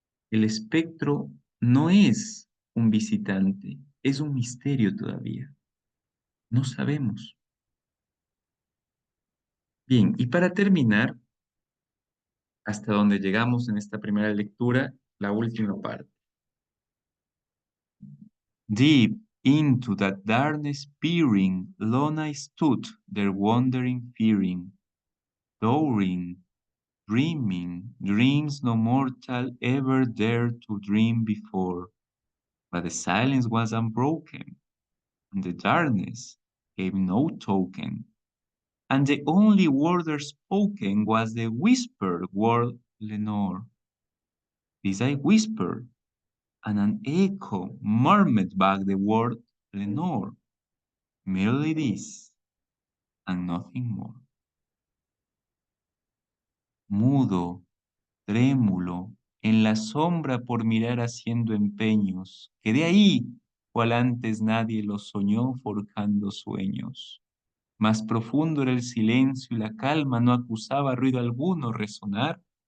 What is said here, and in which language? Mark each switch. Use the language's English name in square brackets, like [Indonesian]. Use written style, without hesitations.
[Spanish] El espectro no es un visitante, es un misterio todavía. No sabemos. Bien, y para terminar, hasta donde llegamos en esta primera lectura, la última parte. [English] Deep into that darkness peering, lone I stood, there wondering, fearing, dowering, dreaming, dreams no mortal ever dared to dream before. But the silence was unbroken, and the darkness gave no token, and the only word spoken was the whispered word Lenore. This I whispered, and an echo murmured back the word Lenore. Merely this, and nothing more. [Spanish] Mudo, trémulo, en la sombra por mirar haciendo empeños, quedé ahí, cual antes nadie lo soñó forjando sueños. Más profundo era el silencio y la calma no acusaba ruido alguno resonar.